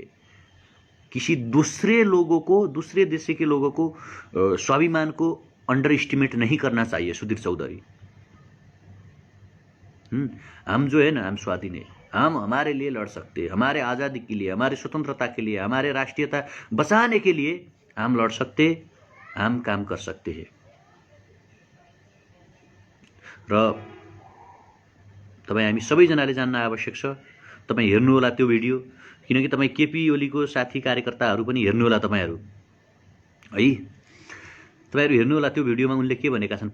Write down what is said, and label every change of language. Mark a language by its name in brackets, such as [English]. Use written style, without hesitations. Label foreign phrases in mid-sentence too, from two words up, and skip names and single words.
[Hindi] किसी दूसरे लोगों को, दूसरे देश के लोगों को स्वाभिमान को [English] under estimate [Hindi] नहीं करना चाहिए सुधीर चौधरी। हम जो है ना, हम स्वाधीन है, हम हमारे लिए लड़ सकते हैं, हमारे आज़ादी के लिए, हमारे स्वतंत्रता के लिए, हमारे राष्ट्रीयता बचाने के लिए हम लड़ सकते, हम काम कर सकते हैं। [Nepali] र तपाईँ हामी सबैजनाले जान्न आवश्यक छ। तपाईँ हेर्नु होला त्यो भिडियो, किनकि तपाईँ केपी ओलीको साथी कार्यकर्ताहरू पनि हेर्नु होला तपाईँहरू है। तपाईँहरू हेर्नु होला त्यो भिडियोमा उनले के भनेका छन्।